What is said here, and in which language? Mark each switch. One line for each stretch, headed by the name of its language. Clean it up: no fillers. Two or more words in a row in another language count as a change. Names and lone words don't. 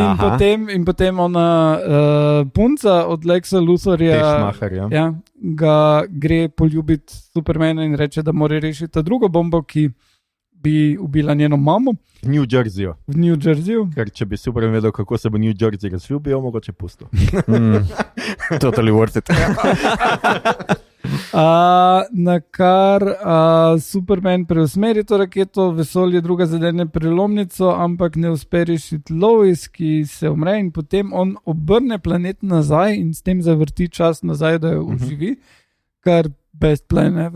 Slovenian: In potem ona punca od Lexa Luthorja ga gre poljubiti Supermana in reče, da mora rešiti ta drugo bombo, ki bi ubila njeno mamo V New Jerseyju. v New Jerseyju. Ker če bi Superman vedel, kako se bo New Jersey razvil, bi jo mogoče pustil.
English: Totally worth it.
Slovenian: Na kar Superman preusmeri to raketo, vesolje druga zadene prelomnico, ampak ne uspe rešiti Lois, ki se umre in potem on obrne planet nazaj in s tem zavrti čas nazaj, da jo uživi, kar
English: best plan ever.